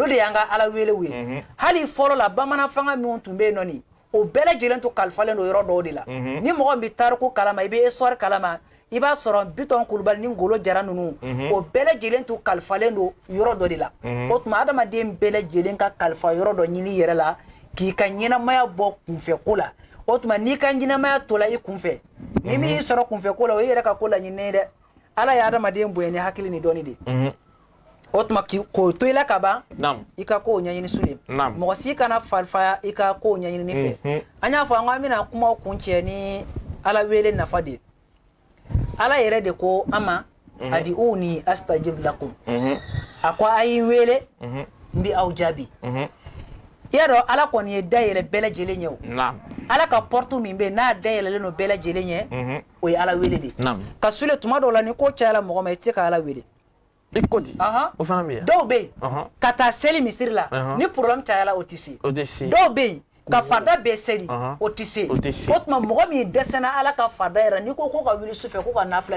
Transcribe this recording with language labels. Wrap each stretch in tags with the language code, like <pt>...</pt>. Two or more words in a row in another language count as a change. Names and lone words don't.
<bm>de y'an ka Ala welew ye hali fɔlɔ la bamanan fanga minnu tun bɛ yen nɔ nin o bɛɛ lajɛlen tun kalifalen don yɔrɔ dɔw de la ni mɔgɔ min bɛ tariku kalama i bɛ histoire kalama i b'a sɔrɔ Bitɔn Kulubali ni Ngolo Jara ninnu o bɛɛ lajɛlen tun kalifalen don yɔrɔ dɔ de la o tuma adamaden bɛɛ lajɛlen ka kalifa yɔrɔ dɔ ɲini i yɛrɛ la k'i ka ɲɛnamaya bɔ kunfɛko la o tuma n'i ka ɲɛnamaya tola i kunfɛ ni min y'i sɔrɔ kunfɛko la o ye i yɛrɛ ka ko laɲininen ye dɛ Ala ye adamaden bonya ni hakili ni dɔnni de o tuma k'o to i la ka ban i ka kow ɲɛɲini Sule mɔgɔ si kana farifa i ka kow ɲɛɲini ne fɛ an y'a fɔ an bɛna kumaw kun cɛ ni Ala wele nafa de Ala yɛrɛ de ko an ma</bm> <ar>ادعوني أستجب لكم</ar> <bm>a ko a yi wele n bɛ aw jaabi i y'a dɔn Ala kɔni ye dayɛlɛ bɛɛ lajɛlen ye o Ala ka porte min bɛ yen n'a dayɛlɛlen don bɛɛ lajɛlen ye o ye Ala wele de ka Sule tuma dɔw la ni ko cayala mɔgɔ ma i tɛ se ka Ala wele i ko di o fana bɛ yan dɔw bɛ yen ka taa seli misiri la ni problème cayala o tɛ se dɔw bɛ yen ka farda bɛɛ seli o tɛ se o tuma mɔgɔ min dɛsɛra Ala ka farda yɛrɛ n'i ko ko ka wuli sufɛ ko ka nafila</bm>